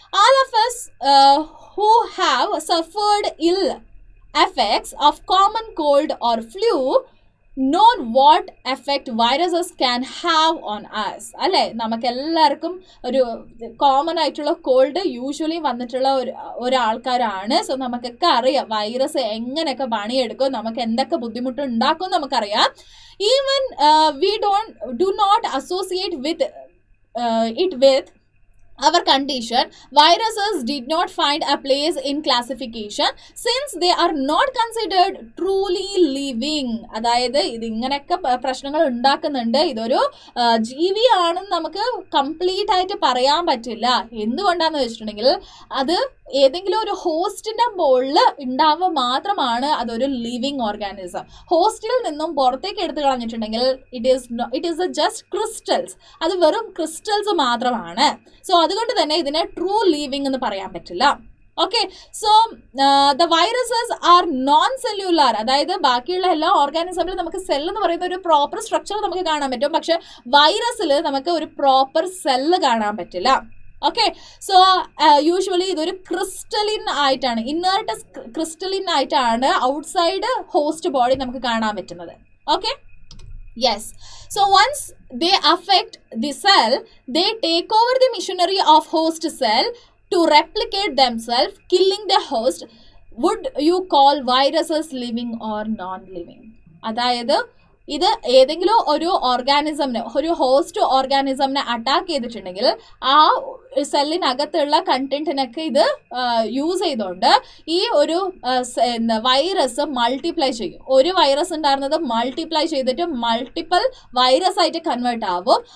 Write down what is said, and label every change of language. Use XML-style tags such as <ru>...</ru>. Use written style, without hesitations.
<en>All of us who have suffered ill effects of common cold or flu know what effect viruses can have on us.</en> <ml>അല്ലേ, നമുക്കെല്ലാവർക്കും ഒരു common ആയിട്ടുള്ള called usually വന്നിട്ടുള്ള ഒരാൾക്കാരാണ്. So നമുക്കൊക്കെ അറിയാം virus എങ്ങനെയൊക്കെ പണിയെടുക്കും, നമുക്ക് എന്തൊക്കെ ബുദ്ധിമുട്ട് ഉണ്ടാക്കും നമുക്കറിയാം.</ml> <en>Even we do not associate with it with our condition, viruses did not find a place in classification since they are not considered truly living.</en> <ml>അതായത് ഇത് ഇങ്ങനെയൊക്കെ പ്രശ്നങ്ങൾ ഉണ്ടാക്കുന്നുണ്ട്. ഇതൊരു ജീവിയാണെന്ന് നമുക്ക് കംപ്ലീറ്റ് ആയിട്ട് പറയാൻ പറ്റില്ല. എന്തുകൊണ്ടാന്ന് വെച്ചിട്ടുണ്ടെങ്കിൽ അത് ഏതെങ്കിലും ഒരു ഹോസ്റ്റിന്റെ മുകളിൽ ഉണ്ടാവുക മാത്രമാണ് അതൊരു ലിവിങ് ഓർഗാനിസം. ഹോസ്റ്റിൽ നിന്നും പുറത്തേക്ക് എടുത്തു കളഞ്ഞിട്ടുണ്ടെങ്കിൽ</ml> <en>it is just crystals,</en> <ml>അത് വെറും ക്രിസ്റ്റൽസ് മാത്രമാണ്. സോ അതുകൊണ്ട് തന്നെ ഇതിനെ ട്രൂ ലിവിങ് എന്ന് പറയാൻ പറ്റില്ല. Okay,</ml> <en>So the viruses are non cellular.</en> <ml>അതായത് ബാക്കിയുള്ള എല്ലാ ഓർഗാനിസമിലും നമുക്ക് സെൽ എന്ന് പറയുന്ന ഒരു പ്രോപ്പർ സ്ട്രക്ചർ നമുക്ക് കാണാൻ പറ്റും, പക്ഷെ വൈറസിൽ നമുക്ക് ഒരു പ്രോപ്പർ സെല്ല് കാണാൻ പറ്റില്ല. ഓക്കെ, സോ യൂഷ്വലി ഇതൊരു ക്രിസ്റ്റലിൻ ആയിട്ടാണ്, ഇന്നേർട്ട് ക്രിസ്റ്റലിൻ ആയിട്ടാണ് ഔട്ട്സൈഡ് ഹോസ്റ്റ് ബോഡി നമുക്ക് കാണാൻ പറ്റുന്നത്.</ml> <en>Okay, yes, so once they affect the cell, they take over the machinery of host cell to replicate themselves, killing the host. Would you call viruses living or non-living?</en> <ml>അതായത് ഇത് ഏതെങ്കിലും ഒരു ഓർഗാനിസമിനെ, ഒരു host ഓർഗാനിസമിനെ attack ചെയ്തിട്ടുണ്ടെങ്കിൽ ആ സെല്ലിനകത്തുള്ള കണ്ടന്റിനൊക്കെ ഇത് use ചെയ്തുകൊണ്ട് ഈ ഒരു വൈറസ് മൾട്ടിപ്ലൈ ചെയ്യും. ഒരു വൈറസ് ഉണ്ടായിരുന്നത് മൾട്ടിപ്ലൈ ചെയ്തിട്ട് മൾട്ടിപ്പിൾ വൈറസ് ആയിട്ട് കൺവേർട്ട് ആവും.</ml>